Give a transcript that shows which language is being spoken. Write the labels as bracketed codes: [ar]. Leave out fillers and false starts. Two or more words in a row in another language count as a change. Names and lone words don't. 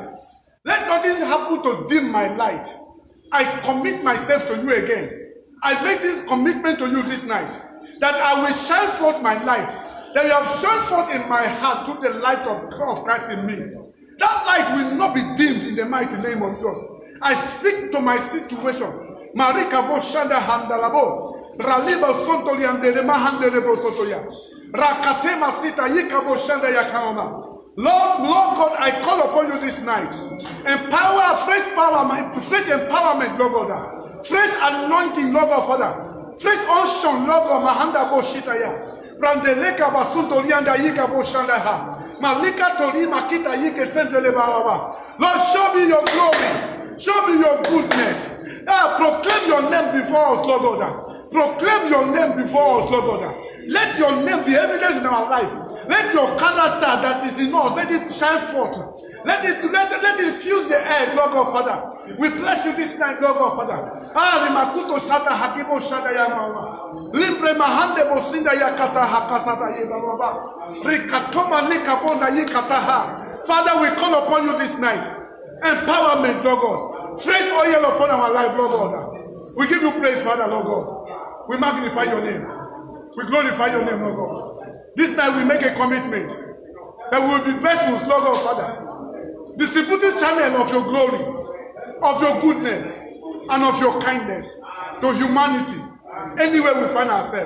[en] Let nothing happen to dim my light. I commit myself to you again. I make this commitment to you this night, that I will shine forth my light, that you have shone forth in my heart through the light of Christ in me. That light will not be dimmed in the mighty name of Jesus. I speak to my situation. Marika bo shanda handalabo. Raliba sontoli anderema handelebo sotoya. Rakatema sita yika bo shanda yakama. Lord God, I call upon you this night. Empower, fresh empowerment, Lord God. Fresh anointing, Lord God, Father. Fresh unction, Lord God, Mahanda bo shitaya. Brandeleka basuntorianda yika bo shanda ha. Malika tori makita yike sendele baba. Lord, show me your glory. Show me your goodness. Proclaim your name before us, Lord God. Proclaim your name before us, Lord God. Let your name be evidence in our life. Let your character that is in us, let it shine forth. Let it fuse the air, Lord God, Father. We bless you this night, Lord God, Father. Rimakuto Sata Hakibo Shada Yamama. Libre Mahande Bosinda Yakata Hakasata Yababa. Rikatoma Nikabonda Yikataha. Father, we call upon you this night. Empowerment, Lord God. Fresh oil upon our life, Lord God. We give you praise, Father, Lord God. We magnify your name. We glorify your name, Lord God. This night we make a commitment that we will be vessels, Lord God, Father, distributing channel of your glory, of your goodness, and of your kindness to humanity, anywhere we find ourselves.